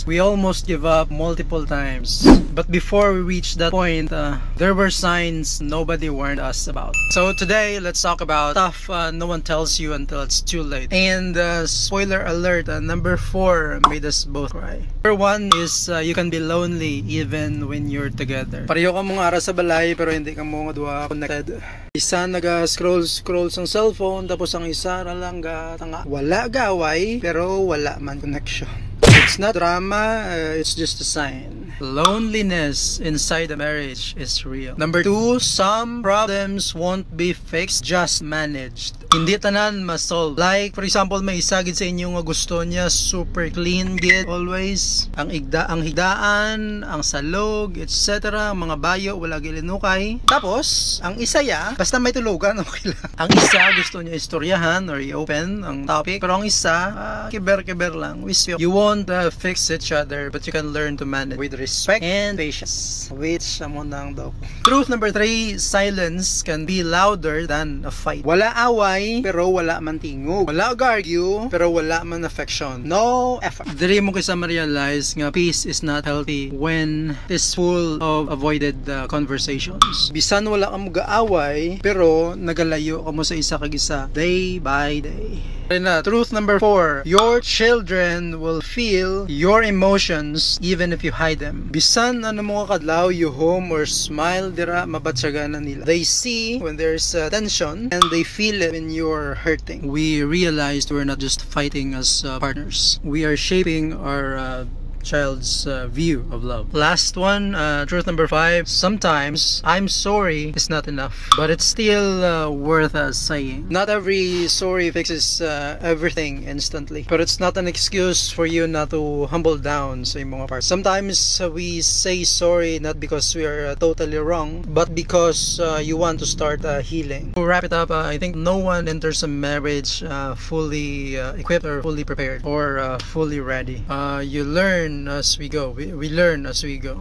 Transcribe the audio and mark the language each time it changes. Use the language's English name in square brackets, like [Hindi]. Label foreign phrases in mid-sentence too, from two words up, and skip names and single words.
[English] We almost give up multiple times, but before we reach that point, there were signs nobody warned us about. So today, let's talk about stuff no one tells you until it's too late. And spoiler alert, number 4 made us both cry. Number 1 is you can be lonely even when you're together. [Hiligaynon] Pareho ka mong ara sa balay pero hindi ka mo nga connected. Isa naga-scroll sa cellphone, tapos ang isa lang tanga. Wala gaway pero wala man connection. [English] It's not drama, it's just a sign. Loneliness inside a marriage is real. Number 2, some problems won't be fixed, just managed. [Hiligaynon] Hindi tanan ma-solve. [English] Like, for example, [Hiligaynon] may isa gid sa inyo nga gusto niya [English] super clean [Hiligaynon] gid always. Ang higdaan, ang salog, etc. Mga bayo, wala gilinukay. Tapos, ang isa ya, basta may tulugan, okay lang. Ang isa gusto niya istoryahan or i-open ang topic. Pero ang isa, kiber-kiber lang. [English] You won't fix each other, but you can learn to manage with respect and patience. Which, [Hiligaynon] amon nang daw. [English] Truth number 3, silence can be louder than a fight. [Hiligaynon] Wala away, pero wala man tingog. Wala argue, pero wala man affection. [English] No effort. [Hiligaynon] Dili mo kasi ma-realize nga [English] peace is not healthy when it's full of avoided conversations. [Hiligaynon] Bisan wala ka mo gaaway, pero nagalayo ka mo sa isa kag isa [English] day by day. Truth number 4, your children will feel your emotions even if you hide them. [Hiligaynon] Bisan ano mo kadlaw, [English] you home or smile, [Hiligaynon] dira mabatsagan na nila. [English] They see when there's tension and they feel it when you're hurting. We realized we're not just fighting as partners. We are shaping our child's view of love. Last one, truth number 5, sometimes I'm sorry is not enough, but it's still worth saying. Not every sorry fixes everything instantly, but it's not an excuse for you not to humble down [Hiligaynon] sa imong [English] part. Sometimes we say sorry not because we are totally wrong, but because you want to start healing. To wrap it up, I think no one enters a marriage fully equipped or fully prepared or fully ready. You learn as we go. We learn as we go.